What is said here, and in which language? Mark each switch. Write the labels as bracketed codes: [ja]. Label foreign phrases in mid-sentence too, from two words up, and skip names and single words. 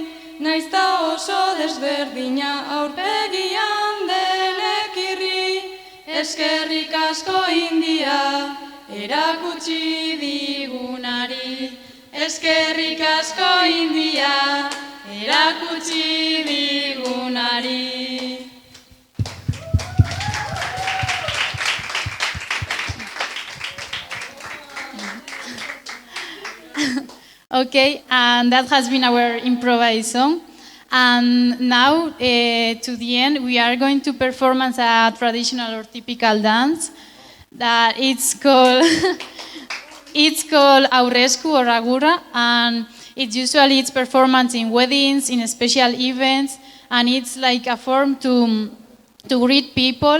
[eu] Naizta oso desberdina aurpegian denek irri. Eskerrik asko India, erakutsi digunari. Eskerrik asko India, erakutsi digunari. [en] Okay, and that has been our improvised song. And now, to the end, we are going to perform a traditional or typical dance that it's called Aurresku or Agura, and it's performance in weddings, in special events, and it's like a form to greet people.